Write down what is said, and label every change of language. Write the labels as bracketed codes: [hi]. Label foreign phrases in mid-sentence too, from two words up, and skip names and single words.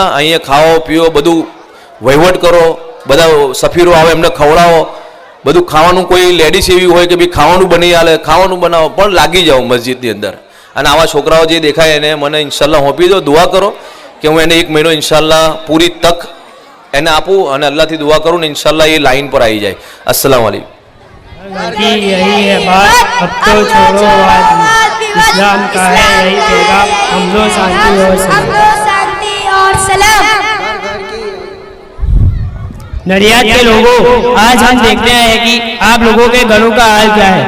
[gu] અહીંયા ખાઓ પીઓ, બધું વહીવટ કરો, બધા સફીરો આવે એમને ખવડાવો, બધું ખાવાનું. કોઈ લેડીઝ એવી હોય કે ભાઈ ખાવાનું બની આલે, ખાવાનું બનાવો, પણ લાગી જાઓ મસ્જિદની અંદર. અને આવા છોકરાઓ જે દેખાય એને મને ઇન્શાલ્લાહ હોંપી દો, દુઆ કરો કે હું એને 1 મહિનો ઇન્શાલ્લાહ પૂરી તક એને આપું અને અલ્લાહથી દુઆ કરું ને ઇન્શાલ્લાહ એ લાઈન પર આવી જાય. [ar] السلام عليكم. [hi] यही है बात, अब तो छोड़ो बात, इस्लाम का है यही पैगाम, हम लोग शांति और सलाम. नडियाद के लोगों, आज हम देखते हैं कि आप लोगों के घरों का हाल क्या है.